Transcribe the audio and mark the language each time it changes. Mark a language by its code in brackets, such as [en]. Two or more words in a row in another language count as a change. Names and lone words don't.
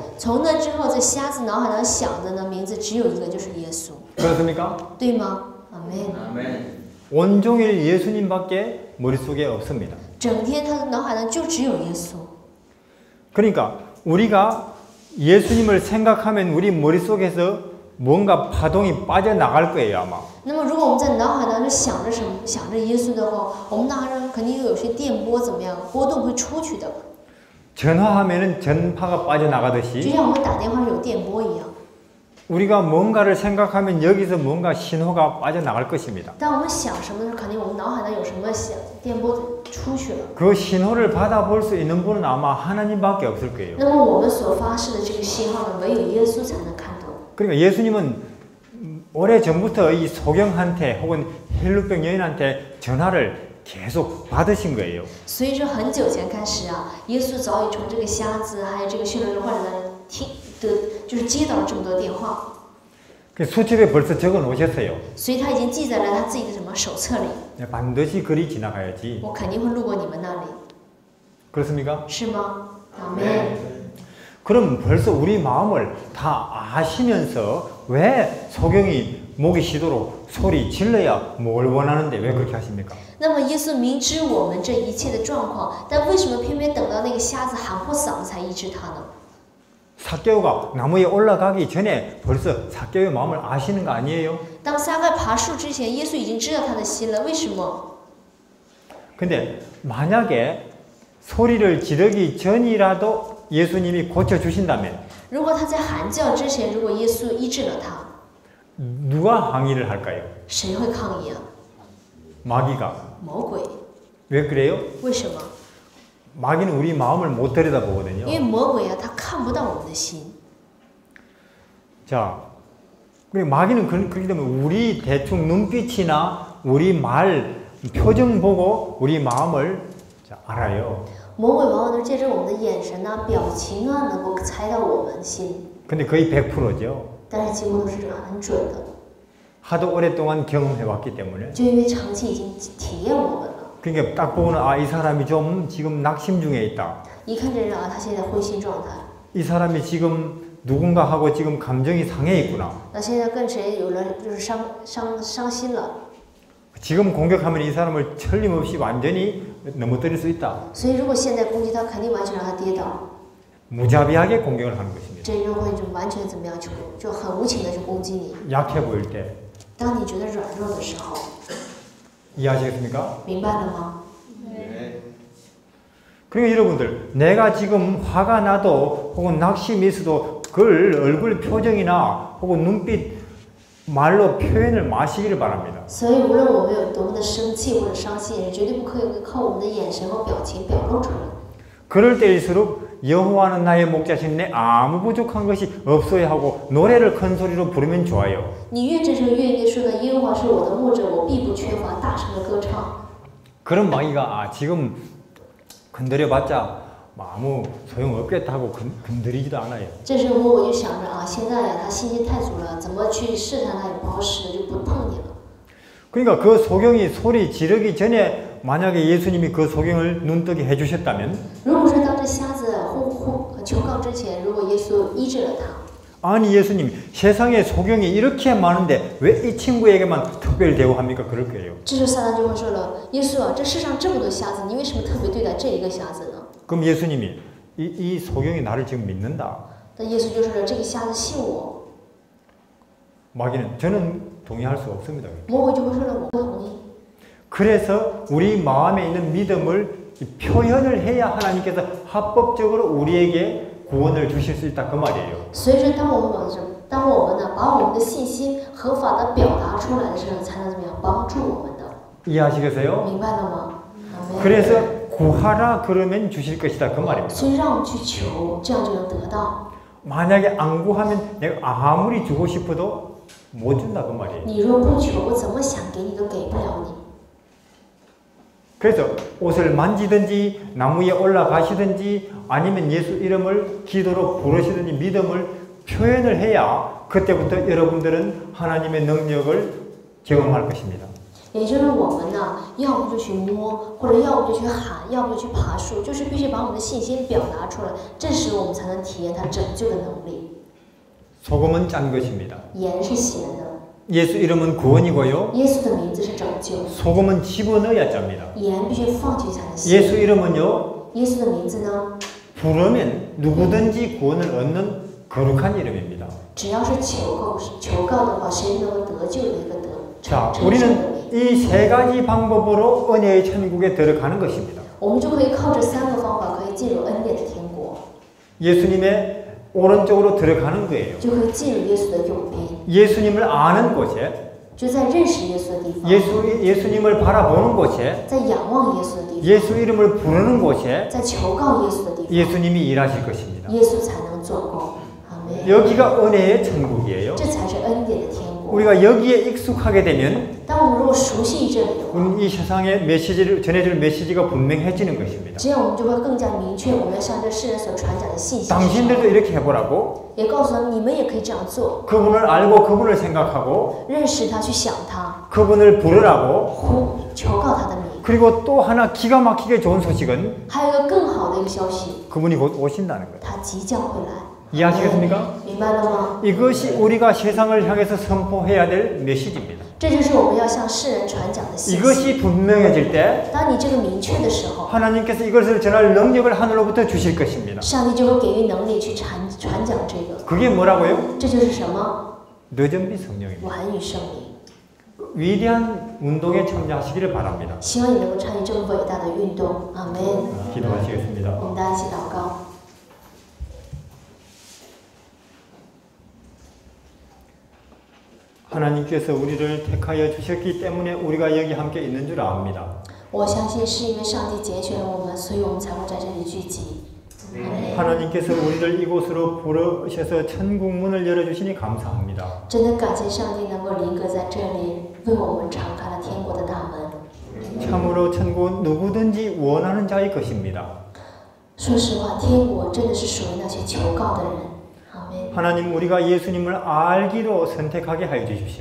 [zh] 从那之后，这瞎子脑海当中想的呢名字只有一个，就是耶稣， [ko] 그렇습니까? [zh] 对吗？阿门。 [ko] 온종일 예수님밖에 머릿속에 없습니다. [zh] 整天他的脑海当中就只有耶稣。 [ko] 그러니까 우리가 예수님을 생각하면 우리 머릿속에서 뭔가 파동이 빠져나갈 거예요, 아마. [zh] 那么，如果我们在脑海当中想着什么，想着耶稣的话，我们脑海中肯定有些电波怎么样，波动会出去的， [ko] 전화하면은 전파가 [zh] 就 [ko] 빠져나가듯이 [zh] 像我们打电话是有电波一样。 [ko] 우리가 뭔가를 생각하면 여기서 뭔가 신호가 빠져나갈 것입니다. [zh] 当我们想什么的时候，肯定我们脑海当中有什么想电波出去了。 [ko] 그 신호를 받아볼 수 있는 분은 아마 하나님밖에 없을 거예요. [zh] 那么我们所发射的这个信号呢，唯有耶稣才能看懂。 [ko] 그러니까 예수님은 오래전부터 이 소경한테 혹은 혈루병 여인한테 전화를 계속 받으신 거예요. [zh] 所以说很久前开始啊，耶稣早已从这个瞎子还有这个血流人患者那听的，就是接到了这么多电话。 [ko] 수첩에 벌써 적어 놓으셨어요. [zh] 所以他已经记载了他自己的什么手册里。 [ko] 반드시 그리 지나가야지. [zh] 我肯定会路过你们那里， [ko] 그렇습니까? [zh] 是吗？阿门。 [ko] 그럼 벌써 우리 마음을 다 아시면서 왜 소경이 목이 쉬도록 소리 질러야 뭘 원하는데 왜 그렇게 하십니까? [zh] 那么耶稣明知我们这一切的状况，但为什么偏偏等到那个瞎子喊破嗓子才医治他呢？ [ko] 삭개오가 나무에 올라가기 전에 벌써 삭개오의 마음을 아시는 거 아니에요? [zh] 当撒该爬树之前，耶稣已经知道他的心了。为什么？ [ko] 근데 만약에 소리를 지르기 전이라도 예수님이 고쳐주신다면 [zh] 如果他在喊叫之前，如果耶稣医治了他， [ko] 누가 항의를 할까요? [zh] 谁会抗议啊？ [ko] 마귀가. [zh] 魔鬼。 [ko] 왜 그래요? [zh] 为什么？ [ko] 마귀는 우리 마음을 못 들여다보거든요. [zh] 因为魔鬼啊，他看不到我们的心。 [ko] 자, 그리고 마귀는 그렇기 때문에 우리 대충 눈빛이나 우리 말, 표정 보고 우리 마음을 알아요. [zh] 魔鬼往往都是借着我们的眼神啊、表情啊，能够猜到我们心。 [ko] 근데 거의 100%죠. [zh] 但是几乎都是很准的， [ko] 하도 오랫동안 경험해왔기 때문에. [zh] 就因为长期已经体验我们了。 [ko] 그러니까 딱 보고는 아, 이 사람이 좀 지금 낙심 중에 있다. [zh] 一看这人啊，他现在灰心状态。 [ko] 이 사람이 지금 누군가 하고 지금 감정이 상해 있구나. [zh] 那现在跟谁有了就是伤心了， [ko] 지금 공격하면 이 사람을 틀림없이 완전히 넘어뜨릴 수 있다. [zh] 所以如果现在攻击他，肯定完全让他跌倒。 [ko] 무자비하게 공격을 하는 것입니다. [zh] 这人会就完全怎么样去，就很无情的去攻击你。 [ko] 약해 보일 때. [zh] 当你觉得软弱的时候， [ko] 이해하시겠습니까? [zh] 明白了吗？ [ko] 그러니까 여러분들 내가 지금 화가 나도 혹은 낙심이 있어도 그걸 얼굴 표정이나 혹은 눈빛 말로 표현을 마시기를 바랍니다. [zh] 所以无论我们有多么的生气或者伤心，也绝对不可以靠我们的眼神和表情表露出来。 [ko] 그럴 때일수록 여호와는 나의 목자신 내 아무 부족한 것이 없어야 하고 노래를 큰 소리로 부르면 좋아요. [zh] 你越真诚越应该说呢，耶和华是我的牧者，我必不缺乏，大声的歌唱。 [ko] 그런 마귀가 아, 지금 건드려봤자 아무 소용없겠다 하고 건드리지도 않아요. [zh] 这时候魔鬼就想着啊，现在呀，他信心太足了，怎么去试探他也不好使的，就不碰你了。 [ko] 그러니까 그 소경이 소리 지르기 전에 만약에 예수님이 그 소경을 눈뜨게 해주셨다면 [zh] 如果说当这瞎子求告之前，如果耶稣医治了他， [ko] 아니 예수님 세상에 소경이 이렇게 많은데 왜 이 친구에게만 특별히 대우합니까? 그럴 거예요. [zh] 这时候撒旦就会说了，耶稣啊，这世上这么多瞎子，你为什么特别对待这一个瞎子呢？ [ko] 그럼 예수님이 이 소경이 나를 지금 믿는다. [zh] 但耶稣就说了，这个瞎子信我， [ko] 마귀는 저는 동의할 수 없습니다. [zh] 魔鬼就会说了，我不同意。 [ko] 그래서 우리 마음에 있는 믿음을 표현을 해야 하나님께서 합법적으로 우리에게 구원을 주실 수 있다 그 말이에요. [zh] 所以说，当我们呢把我们的信心合法的表达出来的时候，才能怎么样帮助我们的？ [ko] 이해하시겠어요? [zh] 明白了吗？ [ko] 그래서 구하라 그러면 주실 것이다 그 말입니다. [zh] 所以让我们去求，这样就能得到。 [ko] 만약에 안 구하면 내가 아무리 주고 싶어도 못 준다 그 말이에요. [zh] 你若不求，我怎么想给你都给不了你。 [ko] 그래서 옷을 만지든지 나무에 올라가시든지 아니면 예수 이름을 기도로 부르시든지 믿음을 표현을 해야 그때부터 여러분들은 하나님의 능력을 경험할 것입니다. [zh] 也就是我们呢，要不就去摸，或者要不就去喊，要不就去爬树，就是必须把我们的信心表达出来，这时我们才能体验他拯救的能力。 [ko] 소금은 짠 것입니다. [zh] 盐是咸的， [ko] 예수 이름은 구원이고요. [zh] 耶稣的名字是拯救， [ko] 소금은 집어넣어야 짭니다. [zh] 盐必须放进去才能咸。 [ko] 예수 이름은요. [zh] 耶稣的名字呢， [ko] 부르면 누구든지 구원을 얻는 거룩한 이름입니다. [zh] 只要是求告的话，谁能够得救的一个 [ko] 자, [zh] 称称的 [ko] 우리는 [zh] 名。 [ko] 이 세 가지 방법으로 은혜의 천국에 들어가는 것입니다. [zh] 我们就可以靠这三个方法，可以进入恩典的天国， [ko] 예수님의 오른쪽으로 들어가는 거예요. [zh] 就可以进入耶稣的右边， [ko] 예수님을 아는 곳에, [zh] 就在认识耶稣的地方， [ko] 예수님을 바라보는 곳에, [zh] 在仰望耶稣的地方， [ko] 예수 이름을 부르는 곳에 [zh] 在求告耶稣的地方， [ko] 예수님이 일하실 것입니다. [zh] 耶稣才能做工。阿门。 [ko] 여기가 은혜의 천국이에요. [zh] 这才是恩典的天国。 活。 [ko] 우리가 여기에 익숙하게 되면 [zh] 当我们如果熟悉这里的话， [ko] 우리는 이 세상의 메시지를 전해줄 메시지가 분명해지는 것입니다. [zh] 这样我们就会更加明确我们要向这世人所传讲的信息是什么。 [ko] 당신들도 이렇게 해보라고 [zh] 也告诉他们，你们也可以这样做， [ko] 그분을 알고 그분을 생각하고 [zh] 认识他，去想他， [ko] 그분을 부르라고 [zh] 求告他的名。 [ko] 그리고 또 하나 기가 막히게 좋은 소식은 [zh] 还有一个更好的一个消息， [ko] 그분이 곧 오신다는 거예요. [zh] 他即将会来。 [ko] 이해하시겠습니까? [zh] 明白了吗？ [ko] 이것이 우리가 세상을 향해서 선포해야 될 메시지입니다. [zh] 这就是我们要向世人传讲的信息。 [ko] 이것이 분명해질 때 [zh] 当你这个明确的时候， [ko] 하나님께서 이것을 전할 능력을 하늘로부터 주실 것입니다. [zh] 上帝就会给予能力去传讲这个。 [ko] 그게 뭐라고요? [zh] 这就是什么？ [ko] 너전비 성령입니다. [zh] 完与圣灵。 [ko] 위대한 운동에 참여하시기를 바랍니다. [zh] 希望你能够参与这个伟大的运动。阿门。 [ko] 기도하시겠습니다. [zh] 我们大家一起祷告。 [ko] 하나님께서 우리를 택하여 주셨기 때문에 우리가 여기 함께 있는 줄 압니다. [zh] 我相信是因为上帝拣选了我们，所以我们才会在这里聚集。 [ko] 하나님께서 우리를 이곳으로 부르셔서 천국 문을 열어주시니 감사합니다. [zh] 真的感谢上帝能够临格在这里，为我们敞开了天国的大门。 [ko] 참으로 천국은 누구든지 원하는 자의 것입니다. [zh] 说实话，天国真的是属于那些求告的人。阿门。 [ko] 하나님 우리가 예수님을 알기로 선택하게 하여 주십시오.